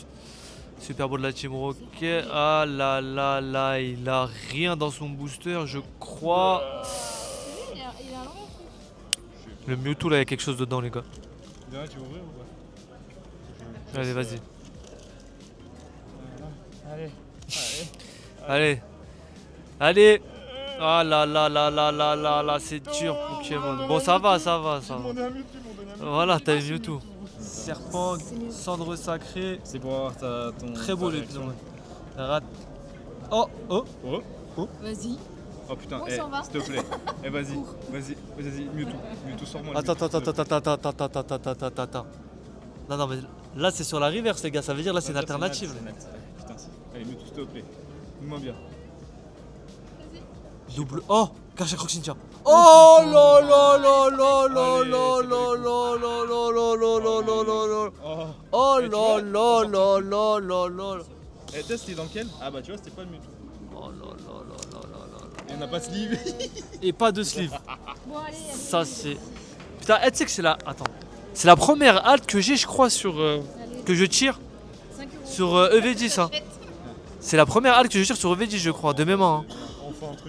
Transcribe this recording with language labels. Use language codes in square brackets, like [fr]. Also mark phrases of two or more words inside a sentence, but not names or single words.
[fr] Super beau de la Team Rocket. Ah là là là, il a rien dans son booster, je crois. Il a un long truc. Le Mewtwo là, il y a quelque chose dedans, les gars. Bien, tu veux ouvrir ou pas? Allez, vas-y. Allez. Allez. Ah là là là là là là là, c'est dur Pokémon. Bon, ça va. Voilà, t'as eu Mewtwo. Serpent, cendre sacrée. C'est pour avoir ton. Très beau ta le réaction. Rat. Oh. Vas-y. Oh putain, On s'en va. s'il te plaît. Vas-y, Mewtwo, sors-moi. le Attends. Mewtwo. Non, mais là c'est sur la reverse, les gars. Ça veut dire là c'est une alternative. Putain, allez, Mewtwo, s'il te plaît. Dis-moi bien. Double. Oh, Garchia Croxintia. Oh là là là là là là là là là là là là là là là là. Oh là là là là là là. Eh, test, c'était dans lequel? Ah bah tu vois, c'était pas le Mewtwo. Oh là là là là là là. Et on n'a pas de sleeve. Et pas de sleeve. Bon, allez. Ça c'est. Putain, tu sais que c'est la. Attends. C'est la première halte que j'ai, je crois, sur. Que je tire 5 euros. sur EV10. Hein. C'est la première halte que je tire sur EV10, je crois, de mes mains. Hein. On fait un truc.